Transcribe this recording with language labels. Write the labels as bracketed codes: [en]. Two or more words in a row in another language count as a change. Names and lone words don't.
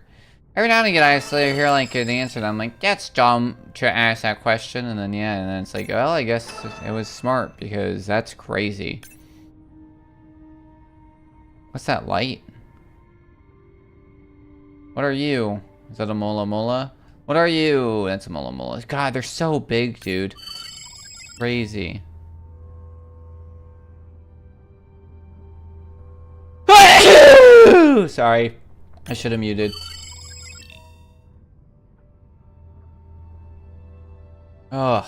[en] Every now and again I hear like an answer and I'm like, that's dumb to ask that question, and then yeah, and then it's like, well, I guess it was smart because that's crazy. What's that light? What are you? Is that a mola mola? What are you? That's a mola mola. God, they're so big, dude. Crazy. Sorry. I should have muted. Oh.